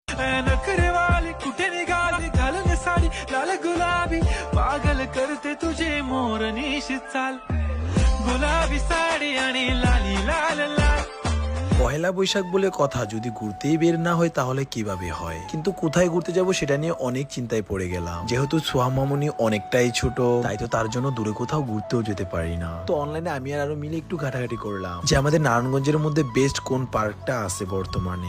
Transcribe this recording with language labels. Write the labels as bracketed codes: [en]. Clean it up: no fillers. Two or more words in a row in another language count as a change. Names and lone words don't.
[mr] नखरे वाली कुठे निघाली घालून साडी लाल गुलाबी पागल करते तुझे मोरनीशी चाल गुलाबी साडी आणि लाली लाल लाल। [bn] পহেলা বৈশাখ বলে কথা, যদি ঘুরতেই বের না হয় তাহলে কিভাবে হয়? কিন্তু কোথায় ঘুরতে যাব সেটা নিয়ে অনেক চিন্তায় পড়ে গেলাম। যেহেতু সোহা মামুনি অনেকটাই ছোট, তাই তো তার জন্য দূরে কোথাও ঘুরতেও যেতে পারি না। তো অনলাইনে আমি আর আরো মিলে একটু ঘাটাঘাটি করলাম যে আমাদের নারায়ণগঞ্জের মধ্যে বেস্ট কোন পার্কটা আছে বর্তমানে।